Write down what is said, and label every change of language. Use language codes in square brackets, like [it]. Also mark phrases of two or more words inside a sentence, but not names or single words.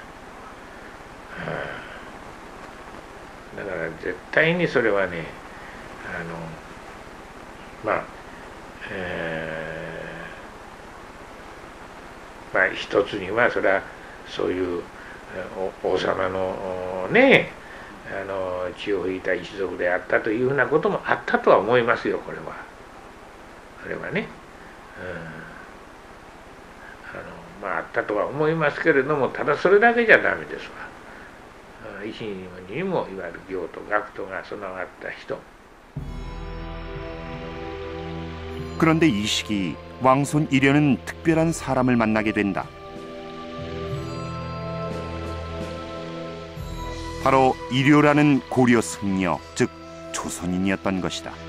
[ja] だから絶対にそれはね一つにはそれはそういう王様のね血を引いた一族であったというふうなこともあったとは思いますよ。これはね、あったとは思いますけれども、ただそれだけじゃダメですわ。一にもいわゆる行と学とが備わった人。 [ko] 그런데 이 시기 왕손 이련은 특별한 사람을 만나게 된다. 바로 이료라는 고려 승려, 즉 조선인이었던 것이다.